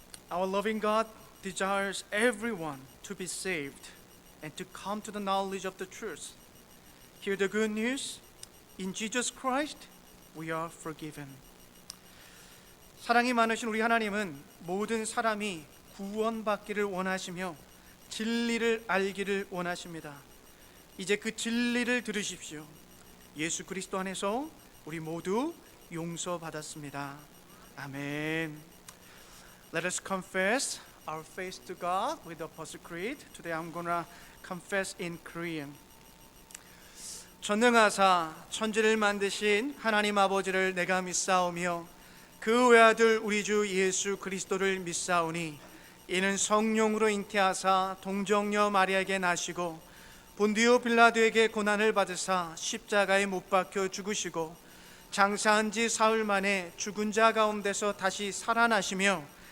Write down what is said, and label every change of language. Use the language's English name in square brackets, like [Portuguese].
[English] Our loving God desires everyone to be saved and to come to the knowledge of the truth. Hear the good news. In Jesus Christ, we are forgiven. [Korean] 사랑이 많으신 우리 하나님은 모든 사람이 구원받기를 원하시며 진리를 알기를 원하십니다. 이제 그 진리를 들으십시오. 예수 그리스도 안에서 우리 모두 용서받았습니다. 아멘. [English] Let us confess our faith to God with the Apostle Creed. Today I'm gonna confess in Korean. [Korean] 전능하사 천지를 만드신 하나님 아버지를 내가 믿사오며 그 외아들 우리 주 예수 그리스도를 믿사오니 이는 성령으로 잉태하사 동정녀 마리아에게 나시고 본디오 빌라도에게 고난을 받으사 십자가에 못 박혀 죽으시고 장사한 지 사흘 만에 죽은 자 가운데서 다시 살아나시며